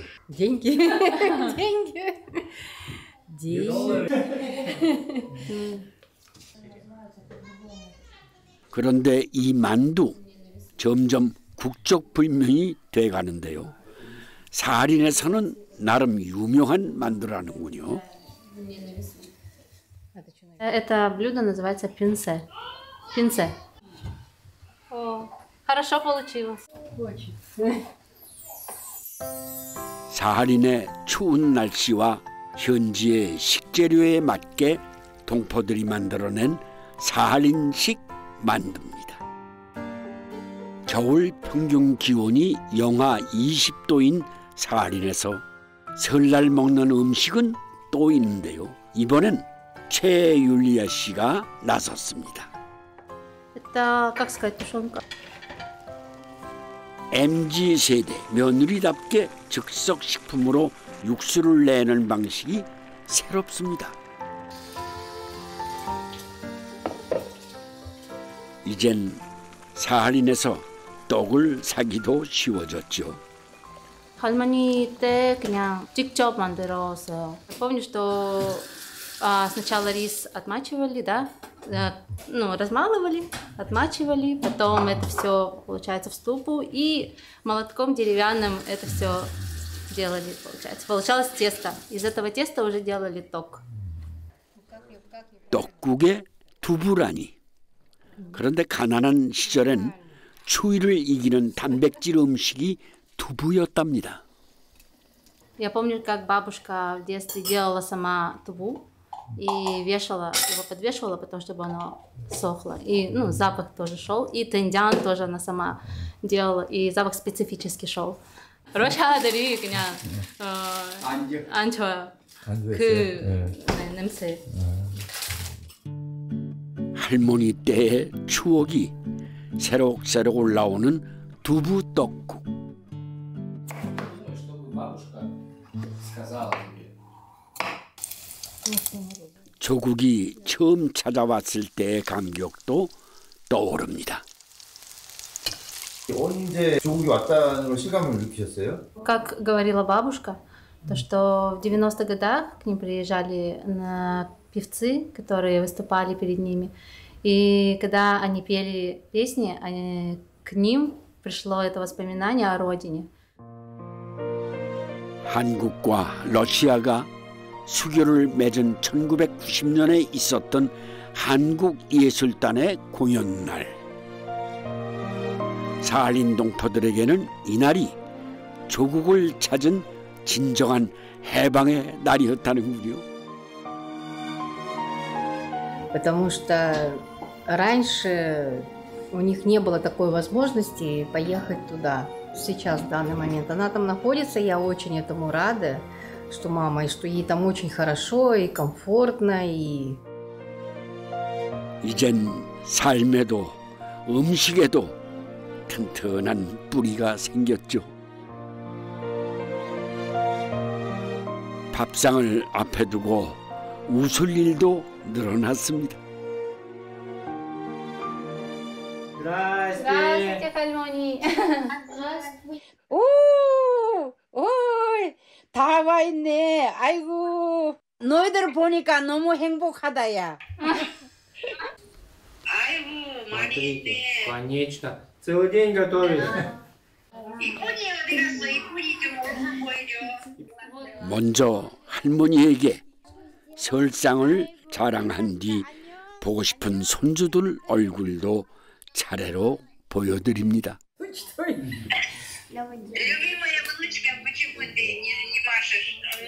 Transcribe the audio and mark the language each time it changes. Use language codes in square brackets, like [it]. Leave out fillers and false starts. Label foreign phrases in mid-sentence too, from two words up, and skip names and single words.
[ru] Деньги. Деньги. Деньги. [ko] 그런데 이 만두 점점 국적불명이 돼가는데요. 사할인에서는 나름 유명한 만두라는군요. [ru] Это блюдо называется пинце. Пинце. О, хорошо получилось. Очень. [ko] 사할인의 추운 날씨와 현지의 식재료에 맞게 동포들이 만들어낸 사할인식 만두입니다. 겨울 평균 기온이 영하 20도인 사할인에서 설날 먹는 음식은 또 있는데요. 이번엔 최율리아 씨가 나섰습니다. [ru] Это, как сказать, тушенка. [ko] MZ세대 며느리답게 즉석식품으로 육수를 내는 방식이 새롭습니다. 이젠 사할인에서 떡을 사기도 쉬워졌죠. 할머니 때 그냥 직접 만들었어요. [ru] Помню, что сначала рис отмачивали, да, ну, размалывали, отмачивали, потом это все, получается, в ступу, и молотком деревянным это все делали, получается. Получалось тесто. Из этого теста уже делали ток. [ko] 떡국에 두부라니. 그런데 가난한 시절엔 추위를 이기는 단백질 음식이 두부였답니다. [ru] Я помню, как бабушка в детстве делала сама туву и вешала, его подвешивала, потому чтобы оно сохло. И, ну, запах тоже шел. И тендян тоже она сама делала, и запах специфический шел. [ko] 러시아들이 그냥 안 좋아요. 그 냄새. 할머니 때의 추억이 새록새록 올라오는 두부 떡국. 조국이 처음 찾아왔을 때의 감격도 떠오릅니다. 언제 조국이 왔다는 걸 실감을 느끼셨어요? [ru] Как говорила бабушка, то что в 90-х годах к ним приезжали певцы, которые выступали перед ними. И когда они пели песни, к ним пришло это воспоминание о родине. [ko] 한국과 러시아가 수교를 맺은 1990년에 있었던 한국예술단의 공연날. 사할인 동포들에게는 이날이 조국을 찾은 진정한 해방의 날이었다는군요. [ru] Потому что раньше у них не было такой возможности поехать туда. Сейчас, в данный момент, она там находится, я очень этому рада, что мама, и что ей там очень хорошо и комфортно. И... [ko] 이젠 삶에도 음식에도 튼튼한 뿌리가 생겼죠. 밥상을 앞에 두고 웃을 일도 늘어났습니다. [ru] Здравствуйте, 할머니. [ko] 오, 다 와 있네. 아이고, 너희들 보니까 너무 행복하다야. 아이고, 많이 있네. [ru] Конечно. Целый день готовили. [ko] 이쁜이 어디 갔어? 이쁜이 좀 얼굴 보여줘. 먼저 할머니에게 설상을 자랑한 뒤 보고 싶은 손주들 얼굴도 차례로 보여드립니다. [ru] Любимая внучка, почему ты не машешь?